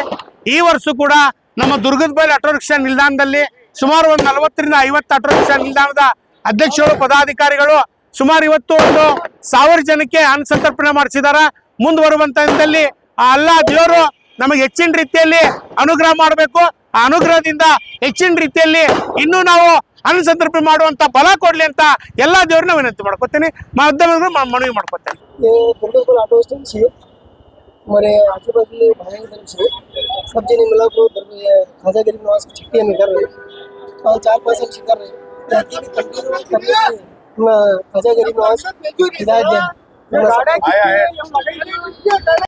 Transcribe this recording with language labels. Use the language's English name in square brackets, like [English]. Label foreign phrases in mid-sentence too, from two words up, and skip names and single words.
[Kannada] ಈ ವರ್ಷ ಕೂಡ ನಮ್ಮ ದುರ್ಗದ ಬೈಲು ಆಟೋ ರಿಕ್ಷಾ ನಿಲ್ದಾಣದಲ್ಲಿ ಸುಮಾರು ಒಂದು 40ರಿಂದ 50 ಆಟೋ ರಿಕ್ಷಾ ನಿಲ್ದಾಣದ ಅಧ್ಯಕ್ಷರು, ಪದಾಧಿಕಾರಿಗಳು ಸುಮಾರು ಇವತ್ತು 1000 ಜನಕ್ಕೆ ಅನುಸಂತರ್ಪಣೆ ಮಾಡಿಸಿದಾರ. ಮುಂದುವರುವಂತ ದಿನದಲ್ಲಿ ಆ ಅಲ್ಲಾ ದೇವರು ನಮಗೆ ಹೆಚ್ಚಿನ ರೀತಿಯಲ್ಲಿ ಅನುಗ್ರಹ ಮಾಡಬೇಕು. ಆ ಅನುಗ್ರಹದಿಂದ ಹೆಚ್ಚಿನ ರೀತಿಯಲ್ಲಿ ಇನ್ನೂ ನಾವು ಅನುಸಂತರ್ಪಣೆ ಮಾಡುವಂತ ಬಲ ಕೊಡ್ಲಿ ಅಂತ ಎಲ್ಲಾ ದೇವ್ರನ್ನ ವಿನಂತಿ ಮಾಡ್ಕೊತೀನಿ, ಮಾಧ್ಯಮಗಳು ಮನವಿ ಮಾಡ್ಕೊತೇನೆ. [Hindi] ऑटो स्टैंड से हमारे आजू बाजू भाई तरफ से सब जने मिला को खाजा गरीब नवाज की छुट्टी में कर रहे हैं, 4-5 साल से कर रहे हैं। भी कंटिन्यू करने से खाजा गरीब नवाज हिदायत दें।